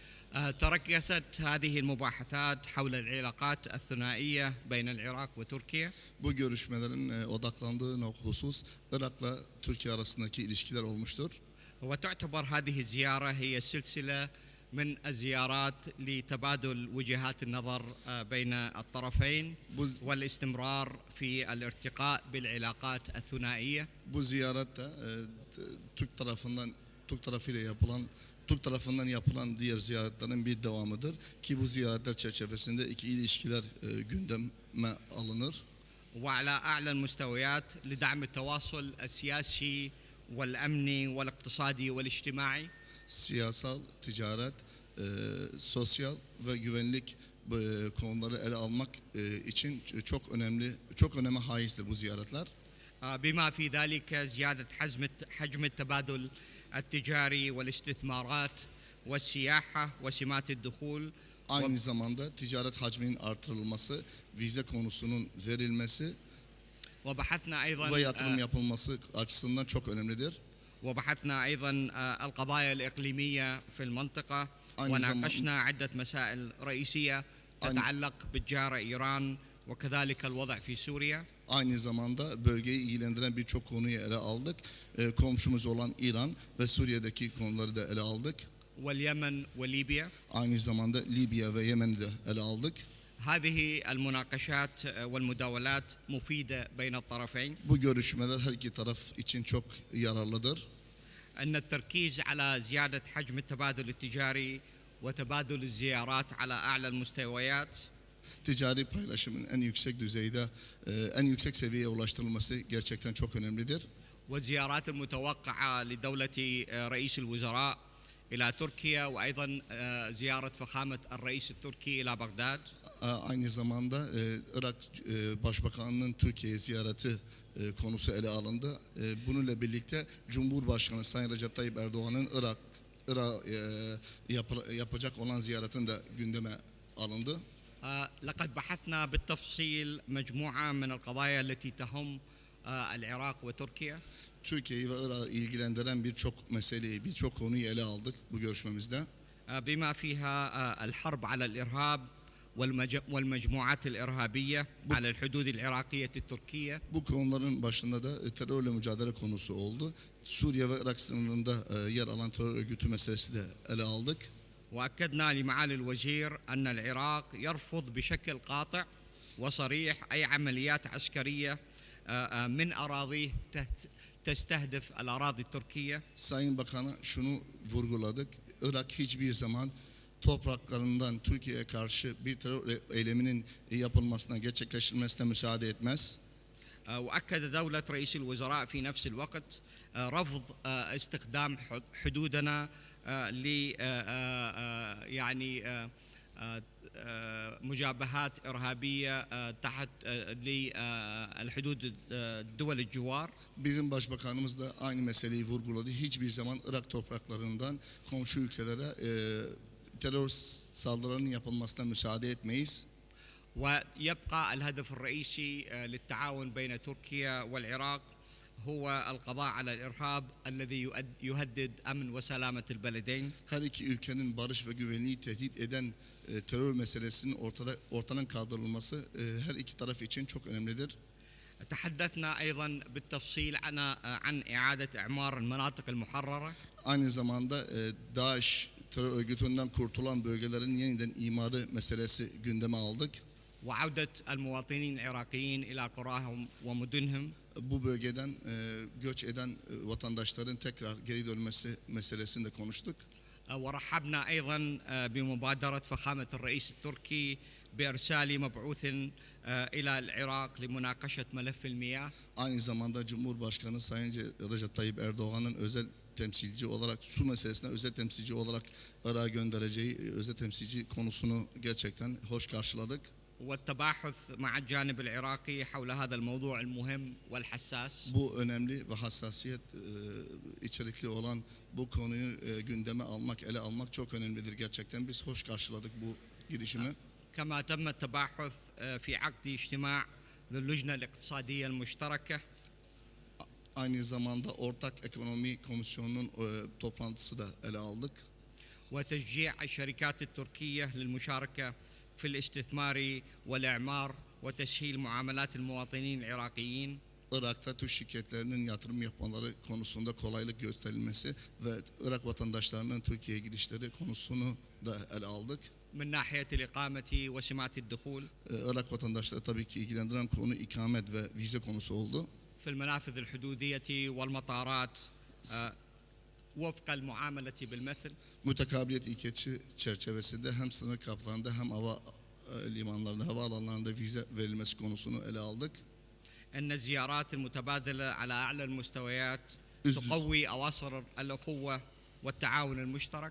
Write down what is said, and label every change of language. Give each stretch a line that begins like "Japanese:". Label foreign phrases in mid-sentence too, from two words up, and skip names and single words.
Arabic: تركزت هذه المباحثات حول العلاقات الثنائية بين العراق وتركيا.
Turkish: Bu görüşmelerin odaklandığı husus Irak'la Türkiye arasındaki ilişkiler olmuştur.
Arabic: وتعتبر هذه الزيارة هي سلسلة من الزيارات لتبادل وجهات النظر بين الطرفين والاستمرار في الارتقاء بالعلاقات الثنائية.
Turkish: Bu ziyaret de Türk tarafından yapılan diğer ziyaretlerin bir devamıdır ki bu ziyaretler çerçevesinde iki ilişkiler gündeme alınır.
Arabic: وعلى أعلى المستويات لدعم التواصل السياسي والأمني والاقتصادي والاجتماعي.
Turkish: Siyasal, ticaret, sosyal ve güvenlik konuları ele almak için çok öneme haizdir bu ziyaretler.
Arabic: بما في ذلك زيادة حجم التبادل التجاري والاستثمارات والسياحة وسمات الدخول.
Turkish: Aynı zamanda ticaret hacminin artırılması, vize konusunun verilmesi
Arabic: وبحثنا أيضا
Turkish: ve yatırım yapılması açısından çok önemlidir.
Arabic: وبحثنا أيضا القضايا الإقليمية في المنطقة وناقشنا عدة مسائل رئيسية تتعلق بالجارة إيران وكذلك الوضع في سوريا.
Turkish: Aynı zamanda bölgeyi ilgilendiren birçok konuyu ele aldık. Komşumuz olan İran ve Suriye'deki konuları da ele aldık.
Arabic: واليمن وليبيا.
Turkish: Aynı zamanda Libya ve Yemen'i de ele aldık.
Arabic: هذه المناقشات والمداولات مفيدة بين الطرفين.
Turkish: Bu görüşmeler her iki taraf için çok yararlıdır.
Arabic: أن التركيز على زيادة حجم التبادل التجاري وتبادل الزيارات على أعلى المستويات.
Turkish: Ticari paylaşımın en yüksek düzeyde, en yüksek seviyeye ulaştırılması gerçekten çok önemlidir.
Arabic: والزيارات المتوقعة لدولة رئيس الوزراء إلى تركيا وأيضا زيارة فخامة الرئيس التركي إلى بغداد.
Turkish: Aynı zamanda Irak Başbakanı'nın Türkiye ziyareti konusu ele alındı. Bununla birlikte Cumhurbaşkanı Sayın Recep Tayyip Erdoğan'ın Irak'a yapacak olan ziyaretin de gündeme alındı.
Arabic: لقد بحثنا بالتفصيل مجموعة من القضايا التي تهم العراق وتركيا.
Turkish: Türkiye'yi ve Irak'ı ilgilendiren birçok meseleyi, birçok konuyu ele aldık bu görüşmemizde.
Arabic: بما فيها الحرب على الإرهاب والمجموعات الإرهابية على الحدود العراقية التركية.
Turkish: Bu konuların başında da terörle mücadele konusu oldu. Suriye ve Irak sınırında yer alan terör örgütü meselesi de ele aldık.
Arabic: وأكدنا لمعالي الوزير أن العراق يرفض بشكل قاطع وصريح أي عمليات عسكرية من أراضيه تستهدف الأراضي التركية.
Turkish: Sayın Bakan'a şunu vurguladık. Irak hiçbir zaman topraklarından Türkiye'ye karşı bir terör eyleminin yapılmasına, gerçekleştirilmesine müsaade etmez.
Arabic: وأكد دولة رئيس الوزراء في نفس الوقت رفض استخدام حدودنا ل يعني مجابهات إرهابية تحت للحدود الدول الجوار.
Turkish: Bizim başbakanımız da aynı meseleyi vurguladı. Hiçbir zaman Irak topraklarından komşu ülkelere terör saldırılarının yapılmasına müsaade etmeyiz.
Arabic: ويبقى الهدف الرئيسي للتعاون بين تركيا والعراق هو القضاء على الإرهاب الذي يهدد أمن وسلامة البلدين.
Turkish: Her iki ülkenin barış ve güvenliği tehdit eden terör meselesinin ortadan kaldırılması her iki taraf için çok önemlidir.
Arabic: تحدثنا أيضا بالتفصيل عن إعادة إعمار المناطق المحررة.
Turkish: Aynı zamanda DAEŞ terör örgütünden kurtulan bölgelerin yeniden imarı meselesi gündeme aldık.
Arabic: وعودة المواطنين العراقيين إلى قراهم ومدنهم.
Turkish: Bu bölgeden göç eden vatandaşların tekrar geri dönmesi meselesini de konuştuk.
Arabic: ورحبنا أيضا بمبادرة فخامة الرئيس التركي بإرسال مبعوث إلى العراق لمناقشة ملف المياه.
Turkish: Aynı zamanda Cumhurbaşkanı Sayın Recep Tayyip Erdoğan'ın özel temsilci olarak su meselesine özel temsilci olarak Irak'a göndereceği özel temsilci konusunu gerçekten hoş karşıladık.
Arabic: والتباحث مع الجانب العراقي حول هذا الموضوع المهم والحساس.
Turkish: Bu önemli ve hassasiyet içerikli olan bu konuyu gündeme almak, ele almak çok önemlidir gerçekten. Biz hoş karşıladık bu girişimi.
Arabic: كما تم التباحث في عقد اجتماع للجنة الاقتصادية المشتركة.
Turkish: Aynı zamanda Ortak Ekonomi Komisyonu'nun toplantısı da ele aldık.
Arabic: وتشجيع الشركات التركية للمشاركة في الاستثمار والإعمار وتسهيل معاملات المواطنين العراقيين.
Turkish: Irak'ta Türk şirketlerinin yatırım yapmaları konusunda kolaylık gösterilmesi ve Irak vatandaşlarının Türkiye'ye gidişleri konusunu da ele aldık.
Arabic: من ناحية الإقامة وسمات الدخول
Turkish: Irak vatandaşları tabii ki ilgilendiren konu ikamet ve vize konusu oldu.
Arabic: في المنافذ الحدودية والمطارات وفق المعاملة بالمثل.
Turkish: Mütekabiliyet ilkesi çerçevesinde hem sınır kapılarında hem hava limanlarında, havaalanlarında vize verilmesi konusunu ele aldık.
Arabic: أن الزيارات المتبادلة على أعلى المستويات تقوي أواصر الأخوة والتعاون المشترك.